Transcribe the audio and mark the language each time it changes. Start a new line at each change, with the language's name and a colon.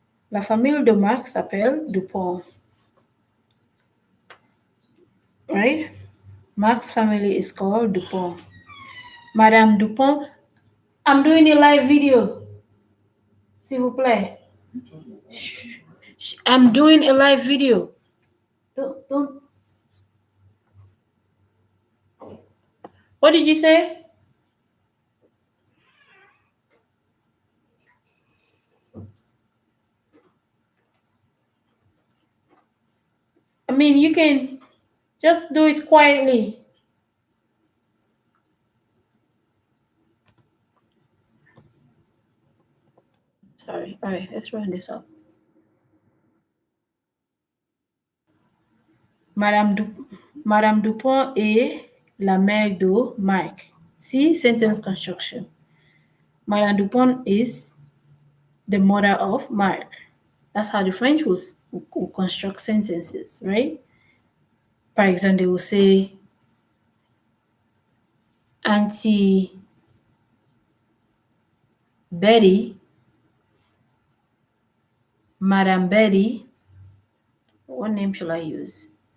French: La famille de Marc s'appelle Dupont.
English: Right? Marc's family is called Dupont. Madame Dupont, I'm doing a live video.
French: S'il vous plaît.
English: I'm doing a live video. Don't. What did you say? I mean, you can just do it quietly. Sorry. All right, let's run this up.
French: Madame Dupont est la mère de Marc.
English: See, sentence construction. Madame Dupont is the mother of Marc. That's how the French will construct sentences, right? For example, they will say, Auntie Betty, Madame Betty, what name shall I use?